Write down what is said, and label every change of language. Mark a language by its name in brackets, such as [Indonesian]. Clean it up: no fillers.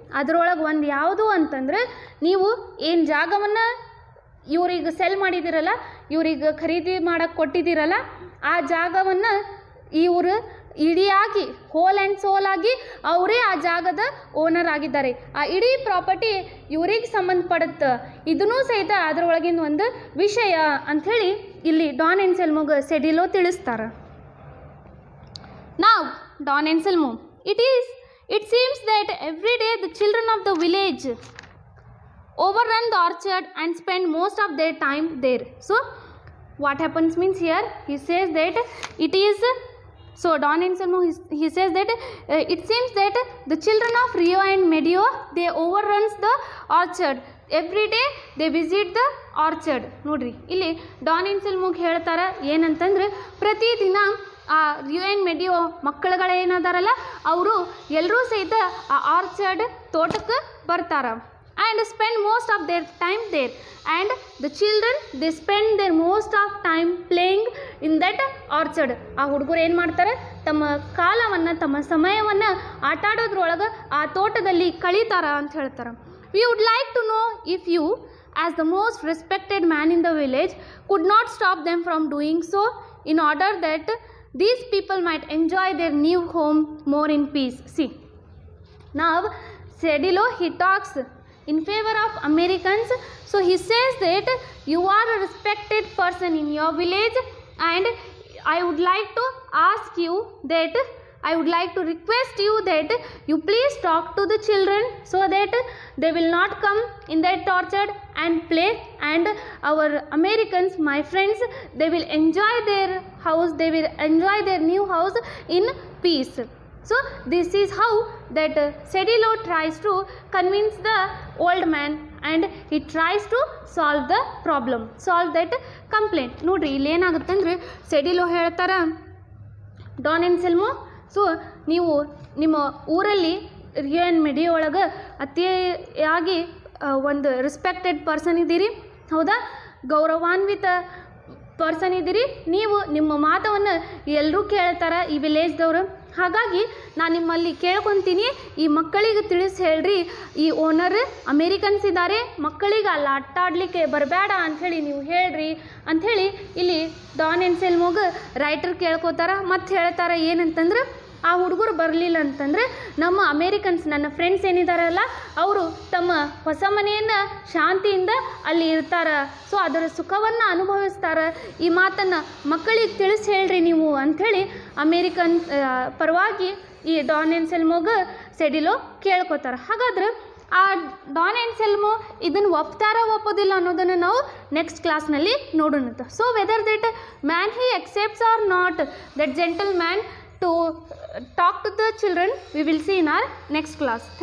[Kannada] ಅದರೊಳಗೆ ಒಂದು ಯಾವುದು ಅಂತಂದರೆ, ನೀವು ಏನು ಜಾಗವನ್ನು ಇವ್ರಿಗೆ ಸೆಲ್ ಮಾಡಿದ್ದೀರಲ್ಲ, ಇವ್ರಿಗೆ ಖರೀದಿ ಮಾಡೋಕ್ಕೆ ಕೊಟ್ಟಿದ್ದೀರಲ್ಲ, ಆ ಜಾಗವನ್ನು ಇವರು ಇಡಿಯಾಗಿ [English] whole and sole [Kannada] ಆಗಿ ಅವರೇ ಆ ಜಾಗದ ಓನರ್ ಆಗಿದ್ದಾರೆ. ಆ ಇಡೀ ಪ್ರಾಪರ್ಟಿ ಇವ್ರಿಗೆ ಸಂಬಂಧಪಡುತ್ತೆ. ಇದನ್ನೂ ಸಹಿತ ಅದರೊಳಗಿನ ಒಂದು ವಿಷಯ ಅಂಥೇಳಿ ಇಲ್ಲಿ ಡಾನ್ ಎನ್ಸೆಲ್ಮೋಗೆ ಸೆಡಿಲೋ ತಿಳಿಸ್ತಾರೆ. [English] Now, Don Anselmo, it seems that every day the children of the village overrun the orchard and spend most of their time there. So, what happens means here, he says that it is, so Don Anselmo, he says that it seems that the children of Rio and Medio, they overruns the orchard. Every day they visit the orchard. [Kannada] ನೋಡ್ರಿ ಇಲ್ಲಿ Don ಎನ್ಸೆಲ್ಮೋಗೆ ಹೇಳ್ತಾರೆ ಏನಂತಂದ್ರೆ ಪ್ರತಿದಿನ ಆ ರಿಯೋ and ಮೆಡಿಯೋ ಮಕ್ಕಳುಗಳೇನದಾರಲ್ಲ ಅವರು ಎಲ್ಲರೂ ಸಹಿತ ಆ ಆರ್ಚರ್ಡ್ ತೋಟಕ್ಕೆ ಬರ್ತಾರೆ. [English] And spend most of their time there and the children they spend their most of time playing in that orchard. [Kannada] ಆ ಹುಡುಗರು ಏನು ಮಾಡ್ತಾರೆ, ತಮ್ಮ ಕಾಲವನ್ನು ತಮ್ಮ ಸಮಯವನ್ನು ಆಟ ಆಡೋದ್ರೊಳಗೆ ಆ ತೋಟದಲ್ಲಿ ಕಳೀತಾರ ಅಂತ ಹೇಳ್ತಾರೆ. [English] We would like to know if you, as the most respected man in the village, could not stop them from doing so in order that these people might enjoy their new home more in peace. See, now Cedillo, he talks in favor of Americans. So he says that you are a respected person in your village, and I would like to ask you that I would like to request you that you please talk to the children so that they will not come in that orchard and play, and our Americans, my friends, they will enjoy their house, they will enjoy their new house in peace. So this is how that Cedillo tries to convince the old man, and he tries to solve the problem, solve that complaint. [Kannada] ನೋಡ್ರಿ ಇಲ್ಲಿ ಏನಾಗುತ್ತಂದ್ರೆ ಸೆಡಿಲೋ ಹೇಳ್ತಾರ Don ಎನ್ಸೆಲ್ಮೋ, so ನೀವು ನಿಮ್ಮ ಊರಲ್ಲಿ ರಿಯೋ and ಮೆಡಿಯೋ ಒಳಗೆ ಅತಿಯಾಗಿ ಒಂದು respected person ಇದ್ದೀರಿ, ಹೌದಾ, ಗೌರವಾನ್ವಿತ ಪರ್ಸನ್ ಇದ್ದೀರಿ. ನೀವು ನಿಮ್ಮ ಮಾತವನ್ನು ಎಲ್ಲರೂ ಕೇಳ್ತಾರೆ ಈ ವಿಲೇಜ್ದವರು. ಹಾಗಾಗಿ ನಾನು ನಿಮ್ಮಲ್ಲಿ ಕೇಳ್ಕೊತೀನಿ, ಈ ಮಕ್ಕಳಿಗೆ ತಿಳಿಸಿ ಹೇಳ್ರಿ, ಈ ಓನರ್ ಅಮೇರಿಕನ್ಸ್ ಇದ್ದಾರೆ, ಮಕ್ಕಳಿಗೆ ಅಲ್ಲಿ ಆಟ ಆಡಲಿಕ್ಕೆ ಬರಬೇಡ ಅಂಥೇಳಿ ನೀವು ಹೇಳ್ರಿ ಅಂಥೇಳಿ ಇಲ್ಲಿ ಡಾನ್ ಎನ್ಸೆಲ್ಮೋಗೆ ರೈಟರ್ ಕೇಳ್ಕೋತಾರೆ. ಮತ್ತು ಹೇಳ್ತಾರೆ ಏನಂತಂದ್ರೆ ಆ ಹುಡುಗರು ಬರಲಿಲ್ಲ ಅಂತಂದರೆ ನಮ್ಮ ಅಮೇರಿಕನ್ಸ್, ನನ್ನ ಫ್ರೆಂಡ್ಸ್ ಏನಿದಾರಲ್ಲ ಅವರು ತಮ್ಮ ಹೊಸ ಮನೆಯನ್ನು ಶಾಂತಿಯಿಂದ ಅಲ್ಲಿ ಇರ್ತಾರೆ, ಸೊ ಅದರ ಸುಖವನ್ನು ಅನುಭವಿಸ್ತಾರೆ. ಈ ಮಾತನ್ನು ಮಕ್ಕಳಿಗೆ ತಿಳಿಸಿ ಹೇಳ್ರಿ ನೀವು ಅಂಥೇಳಿ ಅಮೇರಿಕನ್ ಪರವಾಗಿ ಈ ಡಾನ್ ಎನ್ಸೆಲ್ಮೋಗೆ ಸೆಡಿಲೋ ಕೇಳ್ಕೊತಾರೆ. ಹಾಗಾದ್ರೆ ಆ ಡಾನ್ ಎನ್ಸೆಲ್ಮೋ ಇದನ್ನು ಒಪ್ಪೋದಿಲ್ಲ ಅನ್ನೋದನ್ನು ನಾವು ನೆಕ್ಸ್ಟ್ ಕ್ಲಾಸ್ನಲ್ಲಿ ನೋಡೋಣ. [English] So whether that man he accepts or not, that gentleman to talk to the children, we will see in our next class. Thank you.